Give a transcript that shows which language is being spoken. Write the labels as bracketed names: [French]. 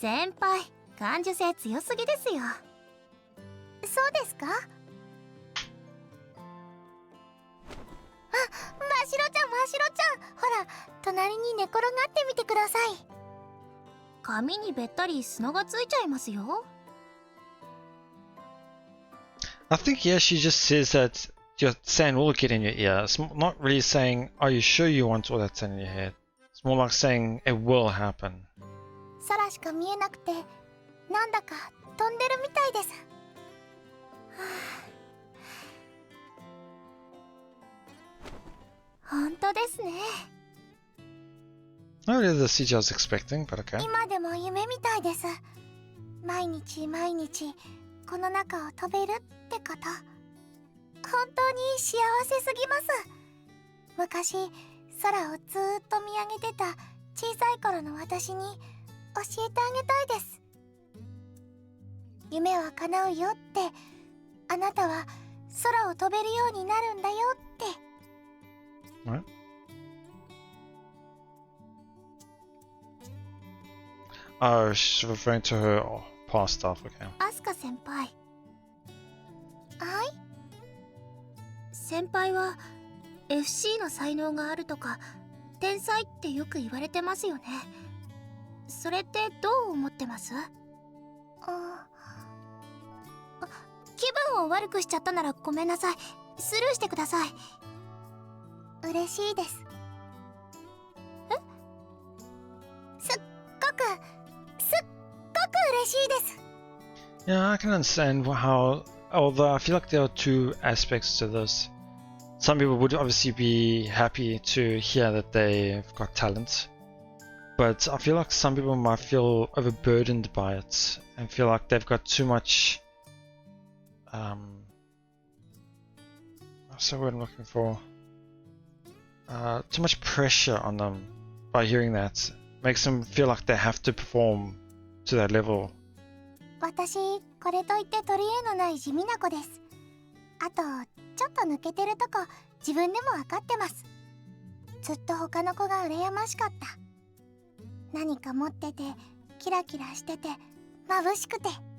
[Japanese] 先輩、感受性強すぎですよ。そうですか？ましろちゃん、ましろちゃん、ほら、隣に寝転がってみてください。髪にべったり砂がついちゃいますよ。 [English] I think yeah, she just says that your sand will get in your ear. It's not really saying, "Are you sure you want all that sand in your head?" It's more like saying it will happen. [Japanese] 空しか見えなくて、なんだか飛んでるみたいです。本当ですね。 [English] Not really the CG I was expecting, but okay. [Japanese] 今でも夢みたいです。毎日毎日この中を飛べるってこと、本当に幸せすぎます。昔空をずーっと見上げてた小さい頃の私に教えてあげたいです。夢は叶うよって、あなたは空を飛べるようになるんだよって。 [English] What? Oh, she's referring to her past stuff, okay. [Japanese] アスカ先輩。はい。先輩は FC の才能があるとか天才ってよく言われてますよね。それってどう思ってます？気分を悪くしちゃったならごめんなさい。スルーしてください。嬉しいです。すっごく嬉しいです。 [English] Yeah, I can understand how, although I feel like there are two aspects to this. Some people would obviously be happy to hear that they've got talent, but I feel like some people might feel overburdened by it and feel like they've got too much, what's the word I'm looking for? Too much pressure on them by hearing that. Makes them feel like they have to perform to that level. [Japanese] 私、これといって取り柄のない地味な子です。あと、ちょっと抜けてるとこ、自分でも分かってます。ずっと他の子が羨ましかった。何か持ってて、キラキラしてて、眩しくて。